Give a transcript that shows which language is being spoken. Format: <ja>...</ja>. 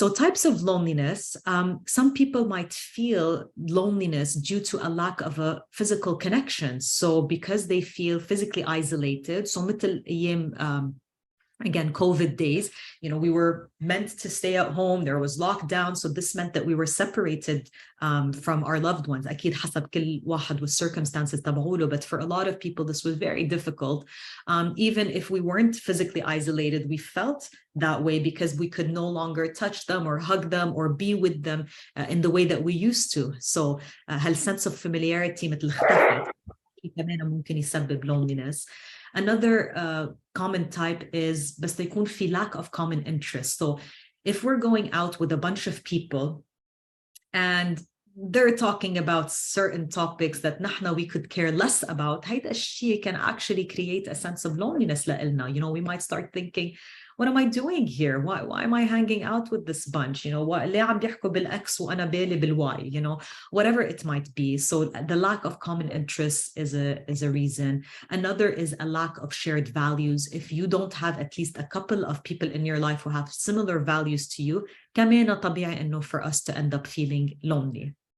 <en>So types of loneliness. Some people might feel loneliness due to a lack of a physical connection. So because they feel physically isolated, so</en> <ar>مثل أيام</ar> <en>again, COVID days, we were meant to stay at home. There was lockdown. So this meant that we were separated from our loved ones.</en> <ar>أكيد حسب كل واحد والcircumstances تبعوله.</ar> <en>But for a lot of people, this was very difficult. Even if we weren't physically isolated, we felt that way because we could no longer touch them or hug them or be with them in the way that we used to. So</en> <ar>هال</ar> <en>sense of familiarity</en> <ar>مثل اختفت. كمان ممكن يسبب loneliness.</ar> <en>Another common type is</en> <ar>بس يكون في</ar> <en>lack of common interest. So if we're going out with a bunch of people and they're talking about certain topics that</en> <ar>نحن</ar> <en>we could care less about,</en> <ar>هيدا الشيء</ar> <en>can actually create a sense of loneliness</en> <ar>لإلنا.</ar> <en>We might start thinking, what am I doing here? Why am I hanging out with this bunch?</en> <ar>ليه عم بيحكوا بالX وأنا بالي بالY?</ar> <en>Whatever it might be. So the lack of common interests is a reason. Another is a lack of shared values. If you don't have at least a couple of people in your life who have similar values to you,</en> <ar>كمان طبيعي إنه</ar> <en>for us to end up feeling lonely.</en>